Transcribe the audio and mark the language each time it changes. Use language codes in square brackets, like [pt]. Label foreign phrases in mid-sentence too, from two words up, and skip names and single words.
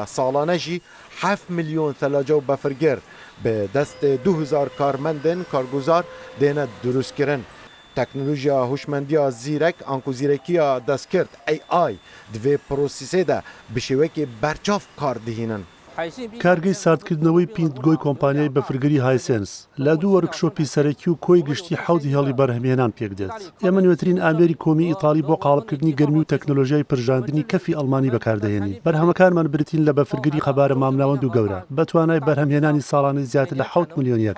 [ku] Salane jî 7 milyon thelaca û befirgir bi destê 2000 karmendên karguzar dêne durustkirin. Teknolojiya hûşmendiya zîrek an ku zîrekiya destkirt AI di vê prosesê de bi şêwekê berçav kar dihînin. [ckb] کارگەی ساردکردنەوەی پیندگۆی کۆمپانیای بەفرگری هایسنس لە دوو وەرکشۆپی سەرەکی و کۆی گشتی حەوتی هێڵی بەرهەمهێنان پێک دێت. ئێمە نوێترین ئامێری کۆمی ئیتاڵی بۆ قاڵبکردنی گەرمی و تەکنۆلۆژیای پرژاندنی کەفی ئەڵمانی بەکاردەهێنین. بەرهەمەکانمان برتین لە بەفرگری خەبارە مامناوەند و گەورە بە توانای بەرهەمهێنانی ساڵانەی زیاتر لە 7 ملیۆنیەکە.